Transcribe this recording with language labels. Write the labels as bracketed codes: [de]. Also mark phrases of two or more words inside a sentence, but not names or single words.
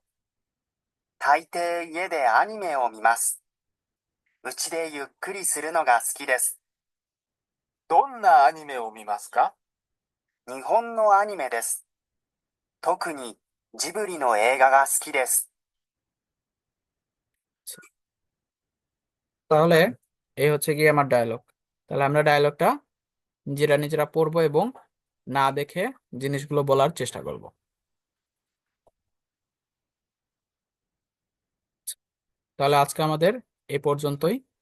[ja] 大抵家でアニメを見ます。うちでゆっくりするのが好きです。どんなアニメを見ますか？日本のアニメです。特にジブリの映画が好きです。 [bn] তাহলে এই হচ্ছে কি আমার ডায়লগ। তাহলে আমরা ডায়লগটা নিজেরা নিজেরা পড়বো এবং না দেখে জিনিসগুলো বলার চেষ্টা করব। তাহলে আজকে আমাদের এই পর্যন্তই।